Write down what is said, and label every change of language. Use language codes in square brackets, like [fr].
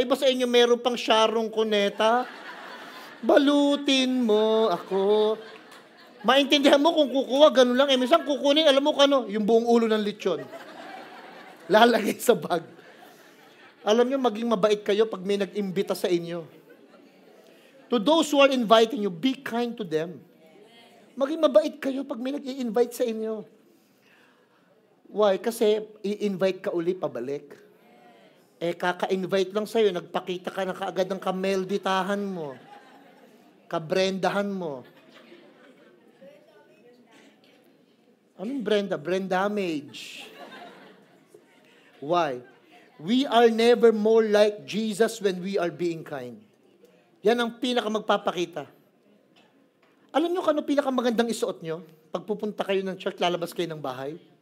[tl] Iba sa inyo meron pang Sharon Cuneta. Balutin mo ako. Maintindihan mo kung kukuha, ganun lang. Minsan kukunin, alam mo kung ano? Yung buong ulo ng lechon. Lalagay sa bag. Alam nyo, maging mabait kayo pag may nag-imbita sa inyo. [en] To those who are inviting you, be kind to them. [tl] Maging mabait kayo pag may nag-i-invite sa inyo. [en] Why? [tl] Kasi i-invite ka uli pabalik. Kaka-invite lang sa'yo, nagpakita ka na kaagad ng kamelditahan mo, kabrendahan mo. Anong Brenda? Brain damage. [en] Why? We are never more like Jesus when we are being kind. [tl] Yan ang pinakamagpapakita. Alam nyo kung ano pinakamagandang isuot nyo? Pag pupunta kayo ng church, lalabas kayo ng bahay.